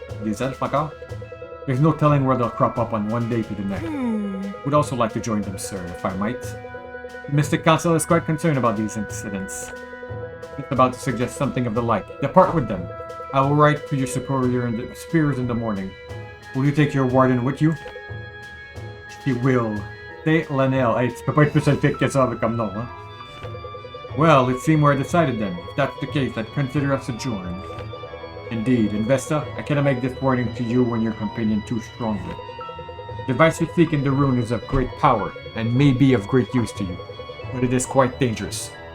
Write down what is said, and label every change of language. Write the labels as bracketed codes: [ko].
[en] There's no telling where they'll crop up on one day to the next. Would also like to join them, sir, if I might. The Mystic Council is quite concerned about these incidents. It's about to suggest something of the like. Depart with them. I will write to your superiors in the morning. Will you take your warden with you? She will. [fr] C'est Lanel. Hey, tu peux pas être plus scientifique que ça comme nom, hein? [en] Well, it seems we're decided then. If that's the case, I'd consider us adjourned. Indeed, and Vesta, I cannot make this warning to you when your companion too strongly. The device you seek in the rune is of great power, and may be of great use to you, but it is quite dangerous.